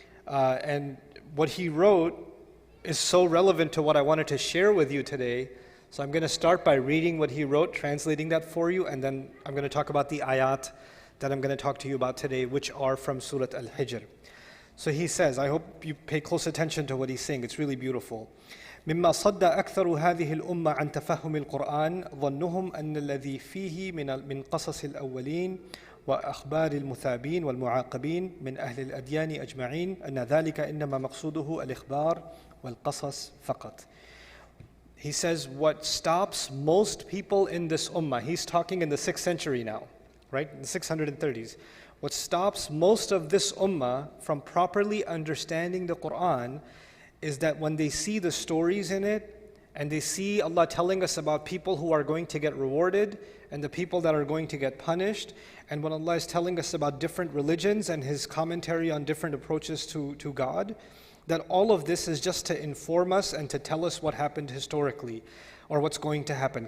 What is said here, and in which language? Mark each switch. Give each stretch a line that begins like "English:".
English: And what he wrote is so relevant to what I wanted to share with you today. So I'm going to start by reading what he wrote, translating that for you, and then I'm going to talk about the ayat that I'm going to talk to you about today, which are from Surah Al-Hijr. So he says, I hope you pay close attention to what he's saying, it's really beautiful.
Arabic: مما صد أكثر هذه الأمة عن تفهم القرآن ظنهم أن الذي فيه من قصص الأولين وأخبار المثابين والمعاقبين من أهل الأديان أجمعين أن ذلك إنما مقصوده الإخبار والقصص فقط.
English: He says what stops most people in this ummah, he's talking in the 6th century now, right, in the 630s. What stops most of this ummah from properly understanding the Quran is that when they see the stories in it, and they see Allah telling us about people who are going to get rewarded, and the people that are going to get punished, and when Allah is telling us about different religions and His commentary on different approaches to God, that all of this is just to inform us and to tell us what happened historically or what's going to happen.